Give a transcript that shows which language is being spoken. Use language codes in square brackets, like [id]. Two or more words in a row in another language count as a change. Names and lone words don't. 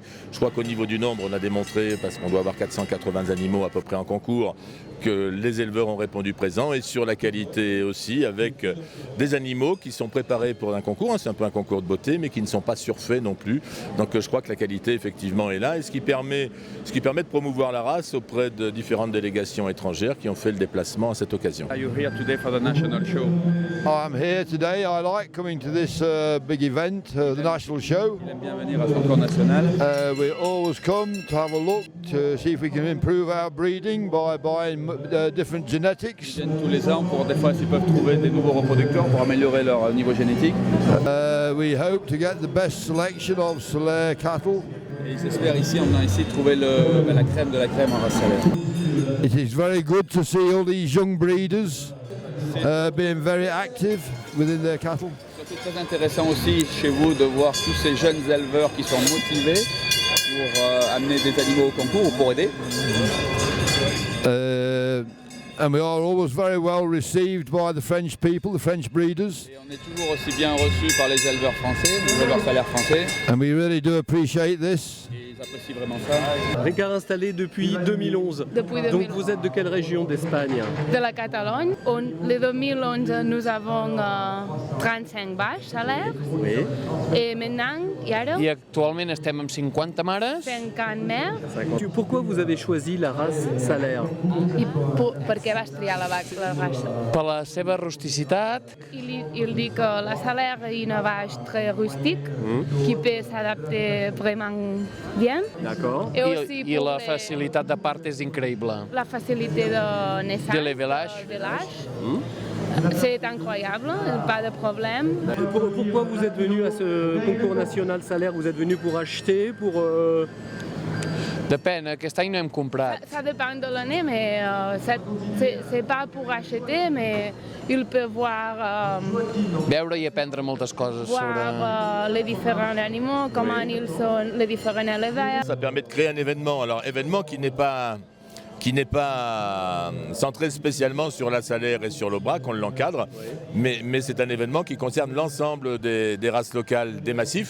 [fr] Je crois qu'au niveau du nombre, on a démontré, parce qu'on doit avoir 480 animaux à peu près en concours, que les éleveurs ont répondu présent, et sur la qualité aussi avec des animaux qui sont préparés pour un concours, c'est un peu un concours de beauté, mais qui ne sont pas surfaits non plus. Donc je crois que la qualité effectivement est là, et ce qui permet de promouvoir la race auprès de différentes délégations étrangères qui ont fait le déplacement à cette occasion. [en] Are you here today for the national show? I'm here today. I like coming to this big event, the national show. [fr] Il aime bien venir à ce concours national. [en] We always come to have a look to see if we can improve our breeding by buying different genetics. [fr] Ils viennent tous les ans pour des fois s'ils peuvent trouver des nouveaux reproducteurs pour améliorer leur niveau génétique. [en] We hope to get the best selection of Salaire cattle. [fr] Et ils espèrent ici, en venant ici, trouver la crème de la crème en race salaire. [en] It is very good to see all these young breeders being very active within their cattle. [fr] C'est très intéressant aussi chez vous de voir tous ces jeunes éleveurs qui sont motivés pour amener des animaux au concours ou pour aider. [en] And we are always very well received by the French people, the French breeders. [fr] Et on est toujours aussi bien reçus par les éleveurs français, les éleveurs salaires français. [en] And we really do appreciate this. [fr] Et ils apprécient vraiment ça. Ricard installé depuis 2011. Depuis 2011. Donc vous êtes de quelle région d'Espagne? De la Catalogne. En 2011, nous avons 35 vaches salaires. Oui. Et maintenant, [ca] I actualment estem amb 50 mares. [fr] 50 mères. Pourquoi vous avez choisi la race salaire? [ca] I per què vas triar la raça? Per la seva rusticitat [fr] Il dit que la salaire est une vache très rustique qui peut s'adapter vraiment bien. D'accord. Et aussi i pour [ca] la facilitat de part és increïble. [fr] la facilité de naissance. De l'élevage. C'est incroyable, pas de problème. Pourquoi vous êtes venu à ce concours national salaire? Vous êtes venu pour acheter, pour... [ca] Depèn, aquest any no hem comprat. [fr] Ça dépend de l'année, mais c'est pas pour acheter, mais il peut voir, [ca] Veure i aprendre moltes coses sobre... [fr] voir les différents animaux, comment ils sont, les différents éleveurs. Ça permet de créer un événement, alors événement qui n'est pas centré spécialement sur la salaire et sur l'aubrac, on l'encadre, mais c'est un événement qui concerne l'ensemble des races locales des massifs.